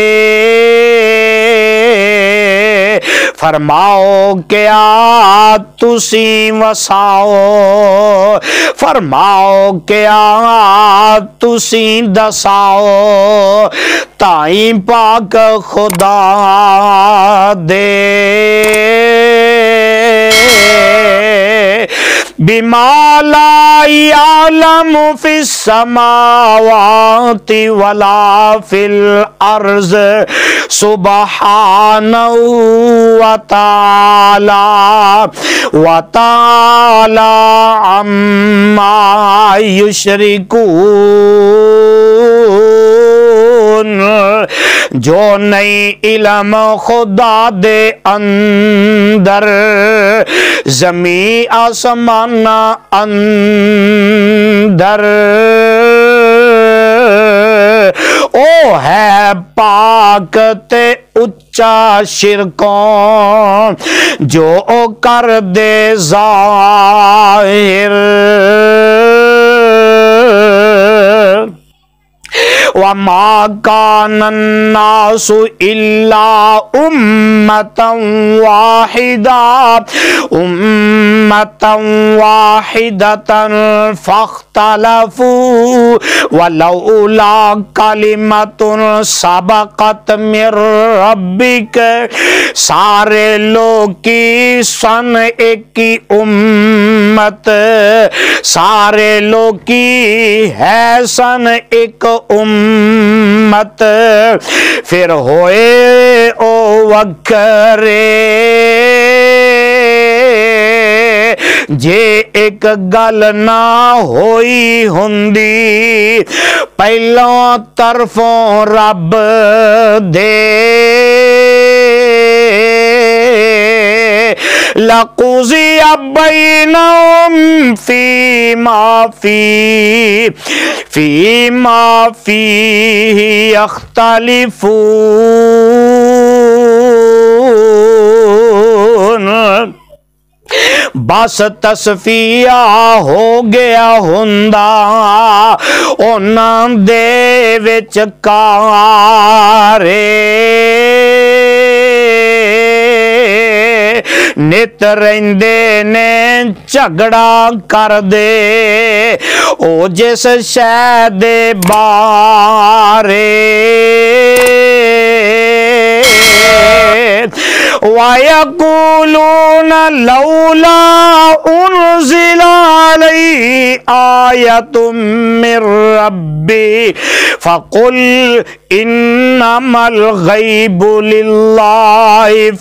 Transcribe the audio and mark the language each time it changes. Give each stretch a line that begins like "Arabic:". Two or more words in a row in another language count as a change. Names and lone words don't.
Punjabi: فرماؤ کیا تسی وساؤ فرماؤ کیا تسی دساؤ تائیں پاک خدا دے
Arabic: بما لا يعلم في السماوات ولا في الأرض سبحانه وتعالى عما يشركون۔
Punjabi: جو نئی علم خدا دے اندر زمین آسمان اندر او ہے پاک تے اچا شرکوں جو او کر دے ظاہر۔
Arabic: وَمَا كَانَ النَّاسُ إِلَّا أُمَّةً وَاحِدَةً فَاخْتَلَفُوا وَلَوْلَا كَلِمَةٌ سَبَقَتْ مِن رَبِّكَ۔
Punjabi: سارے لوگ کی سن ایک کی امت، سارے لوگ کی ہے سن ایک امت، پھر ہوئے او وکھرے جے ایک گل نہ ہوئی ہندی پہلوں طرفوں رب دے
Arabic: لَقُضِيَ بَيْنَهُمْ فِيمَا فِيهِ يَخْتَلِفُونَ۔
Punjabi: بس تصفیہ ہو گیا ہوندا انہاں دے وچ کارے نت رہندے نے جھگڑا کر دے او جس شے دے بارے
Arabic: وَيَقُولُونَ لَوْلَا أُنزِلَ عَلَيْهِ آيَةٌ مِّن رَّبِّهِ فَقُلْ إِنَّمَا الْغَيْبُ لِلَّهِ